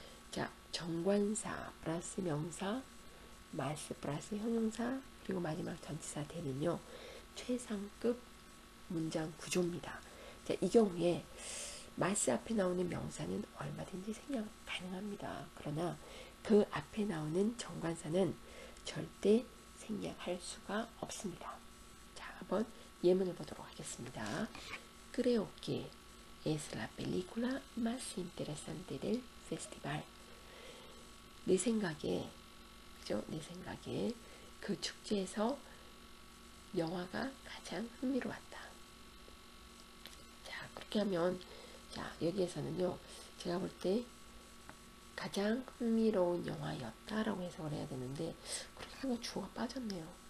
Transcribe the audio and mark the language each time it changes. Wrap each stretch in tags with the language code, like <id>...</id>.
<ko>자, 정관사 플러스 명사, 마스 플러스 형용사, 그리고 마지막 전치사 대는요 최상급 문장 구조입니다. 자, 이 경우에 마스 앞에 나오는 명사는 얼마든지 생략 가능합니다. 그러나 그 앞에 나오는 정관사는 절대 생략할 수가 없습니다. 자, 한번 예문을 보도록 하겠습니다.</ko> <es>Creo que es la película más interesante del festival.</es> <ko>내 생각에, 그죠? 내 생각에 그 축제에서 영화가 가장 흥미로웠다. 자, 그렇게 하면, 자, 여기에서는요, 제가 볼 때 가장 흥미로운 영화였다라고 해석을 해야 되는데, 그렇게 하면 주어가 빠졌네요.</ko>